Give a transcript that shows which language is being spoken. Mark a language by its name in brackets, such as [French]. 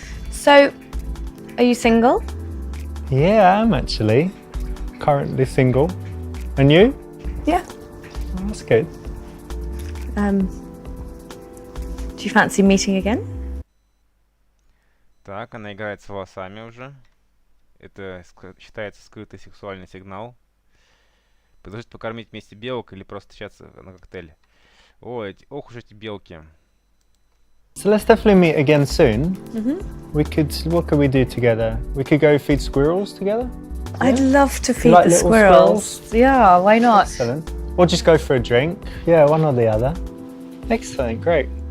[English] So, are you single? Yeah, I am actually. Currently single. And you? Yeah. Oh, that's good. Do you fancy meeting again? [Russian] Так, она играет с волосами уже. Это считается скрытый сексуальный сигнал. Предложить покормить вместе белок или просто встречаться на коктейле. Ой, ох уж эти белки. [English] So let's definitely meet again soon. What could we do together? We could go feed squirrels together? I'd love to feed like the little squirrels. Yeah, why not? Excellent. Or just go for a drink. Yeah, one or the other. Excellent, great.